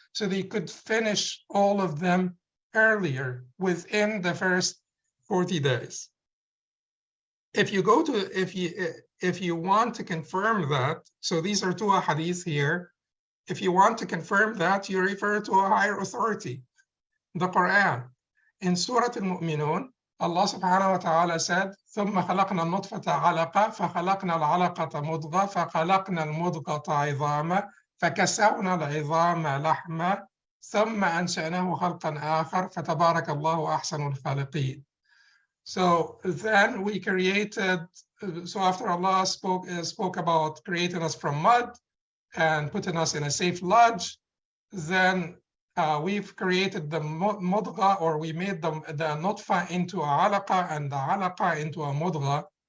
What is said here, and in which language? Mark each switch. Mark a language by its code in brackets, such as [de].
[en] So they could finish all of them earlier within the first 40 days. If you go to, if you want to confirm that, so these are 2 hadith here. If you want to confirm that, you refer to a higher authority, the Quran. In Surah Al-Mu'minun, Allah subhanahu wa ta'ala said, [ar] ثُمَّ خَلَقْنَا النُّطْفَةَ عَلَقَةً فَخَلَقْنَا الْعَلَقَةَ مُضْغَةً فَخَلَقْنَا الْمُضْغَةَ عِظَامًا فَكَسَوْنَا الْعِظَامَ لَحْمًا ثُمَّ أَنشَأْنَاهُ خَلْقًا آخَرَ فَتَبَارَكَ اللَّهُ أَحْسَنُ الْخَالِقِينَ. [en] So then we created, so after Allah spoke about creating us from mud and putting us in a safe lodge, then we've created the mudgha, or we made the nutfa into a alaqa and the alaqa into a mudgha.